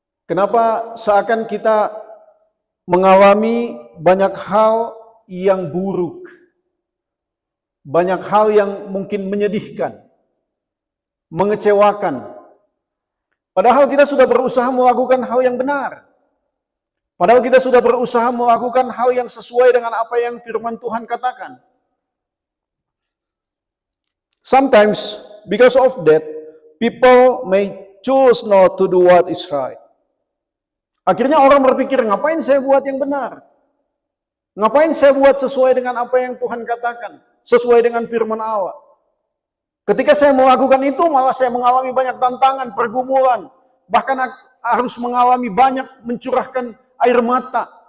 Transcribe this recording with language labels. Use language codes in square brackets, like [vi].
[id] Kenapa seakan kita mengalami banyak hal yang buruk, banyak hal yang mungkin menyedihkan, mengecewakan. Padahal kita sudah berusaha melakukan hal yang benar. Padahal kita sudah berusaha melakukan hal yang sesuai dengan apa yang firman Tuhan katakan. [en] Sometimes, because of that, people may choose not to do what is right. [id] Akhirnya orang berpikir, ngapain saya buat yang benar? Ngapain saya buat sesuai dengan apa yang Tuhan katakan? Sesuai dengan firman Allah. Ketika saya melakukan itu, malah saya mengalami banyak tantangan, pergumulan. Bahkan harus mengalami banyak mencurahkan air mata.